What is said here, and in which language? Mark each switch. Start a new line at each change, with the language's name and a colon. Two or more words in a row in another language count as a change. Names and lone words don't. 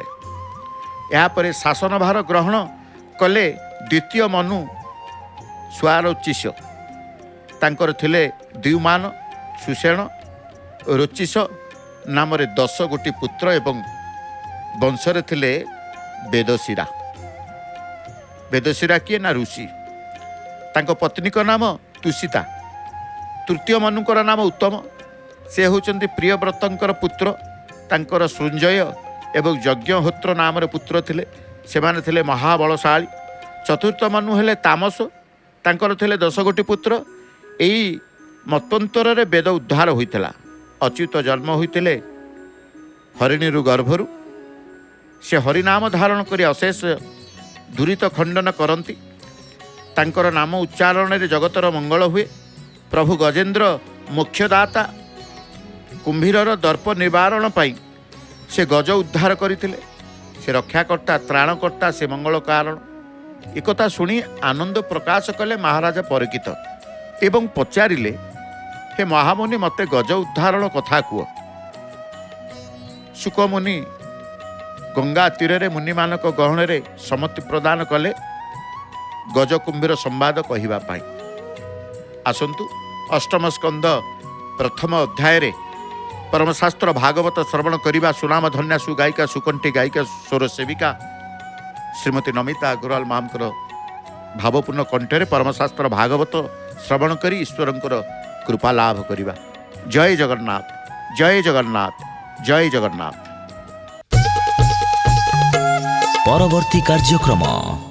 Odia: ଯାପରେ ଶାସନଭାର ଗ୍ରହଣ କଲେ ଦ୍ୱିତୀୟ ମନୁ ସ୍ୱାରୋଚିଷ ତାଙ୍କର ଥିଲେ ଦ୍ୟୁମାନ ସୁଷେଣ ରୋଚିଷ ନାମ 10 ଗୋଟି ପୁତ୍ର ଏବଂ ବଂଶରେ ଥିଲେ ବେଦଶିରା। ବେଦଶିରା କିଏ ନା ଋଷି, ତାଙ୍କୁ ପତ୍ନୀ କୁ ନାମ ତୁଷିତା। ତୃତୀୟ ମନୁଙ୍କର ନାମ ଉତ୍ତମ, ସେ ହୋଇଛନ୍ତି ପ୍ରିୟବ୍ରତଙ୍କର ପୁତ୍ର। ତାଙ୍କର ସୃଞ୍ଜୟ ଏବଂ ଯଜ୍ଞହୋତ୍ର ନାମ ପୁତ୍ର ଥିଲେ, ସେମାନେ ଥିଲେ ମହାବଳଶାଳୀ। ଚତୁର୍ଥ ମନୁ ହେଲେ ତାମସ, ତାଙ୍କର ଥିଲେ 10 ଗୋଟି ପୁତ୍ର। ଏହି ମନ୍ୱନ୍ତର ରେ ବେଦ ଉଦ୍ଧାର ହୋଇଥିଲା। ଅଚ୍ୟୁତ ଜନ୍ମ ହୋଇଥିଲେ ହରିଣୀରୁ ଗର୍ଭରୁ। ସେ ହରିନାମ ଧାରଣ କରି ଅଶେଷ ଦୁରିତ ଖଣ୍ଡନ କରନ୍ତି। ତାଙ୍କର ନାମ ଉଚ୍ଚାରଣ ରେ ଜଗତର ମଙ୍ଗଳ ହୁଏ। ପ୍ରଭୁ ଗଜେନ୍ଦ୍ର ମୋକ୍ଷଦାତା କୁମ୍ଭୀରର ଦର୍ପ ନିବାରଣ ପାଇଁ ସେ ଗଜ ଉଦ୍ଧାର କରିଥିଲେ। ସେ ରକ୍ଷାକର୍ତ୍ତା ତ୍ରାଣକର୍ତ୍ତା, ସେ ମଙ୍ଗଳ କାରଣ। ଏକଥା ଶୁଣି ଆନନ୍ଦ ପ୍ରକାଶ କଲେ ମହାରାଜା ପରୀକ୍ଷିତ ଏବଂ ପଚାରିଲେ, ହେ ମହାମୁନି ମତେ ଗଜ ଉଦ୍ଧାରଣ କଥା କୁହ। ଶୁକମୁନି ଗଙ୍ଗା ତୀର ମୁନି ମାନଙ୍କ ଗହଣ ରେ ସମ୍ମତି ପ୍ରଦାନ କଲେ ଗଜ କୁମ୍ଭୀର ସମ୍ବାଦ କହିବା ପାଇଁ। ଆସନ୍ତୁ ଅଷ୍ଟମ ସ୍କନ୍ଦ ପ୍ରଥମ ଅଧ୍ୟାୟ ରେ ପରମଶାସ୍ତ୍ର ଭାଗବତ ଶ୍ରବଣ କରିବା। ସୁନାମ ଧନ୍ୟା ସୁଗାୟିକା ସୁକଣ୍ଠୀ ଗାୟିକା ସ୍ୱର ସେବିକା ଶ୍ରୀମତୀ ନମିତା ଅଗ୍ରୱାଲ ମାମଙ୍କର ଭାବପୂର୍ଣ୍ଣ କଣ୍ଠରେ ପରମଶାସ୍ତ୍ର ଭାଗବତ ଶ୍ରବଣ କରି ଈଶ୍ୱରଙ୍କର କୃପା ଲାଭ କରିବା। ଜୟ ଜଗନ୍ନାଥ, ଜୟ ଜଗନ୍ନାଥ, ଜୟ ଜଗନ୍ନାଥ। ପରବର୍ତ୍ତୀ କାର୍ଯ୍ୟକ୍ରମ।